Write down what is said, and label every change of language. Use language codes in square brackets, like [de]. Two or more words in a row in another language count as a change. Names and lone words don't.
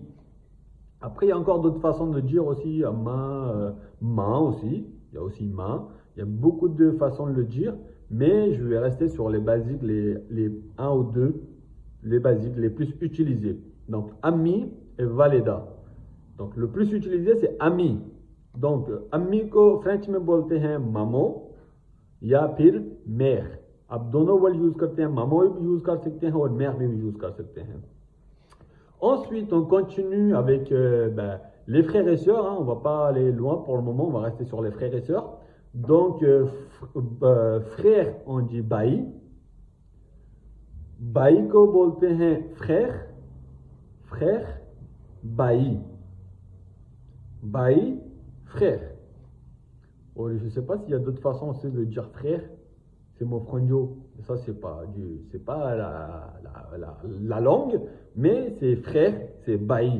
[fr] Après, il y a encore d'autres façons de dire aussi, main aussi, il y a aussi main, il y a beaucoup de façons de le dire, mais je vais rester sur les basiques, les un ou deux, les basiques, les plus utilisés. Donc, ami et valida. Donc, le plus utilisé, c'est ami. [hi] Donc, ami को फ्रेंच में बोलते हैं maman, या फिर mère. आप दोनों [en] word use [hi] करते हैं, maman भी यूज कर सकते हैं और mère भी यूज कर सकते हैं. [fr] Ensuite, on continue avec les frères et sœurs. On ne va pas aller loin pour le moment, on va rester sur les frères et sœurs. Donc, frère, on dit baï. [hi] Baï को बोलते हैं frère, frère, baï. [fr] Baï, frère. Or, je ne sais pas s'il y a d'autres façons aussi de dire frère. C'est mon frangio. Ça, c'est pas la langue, mais c'est frère, c'est baï.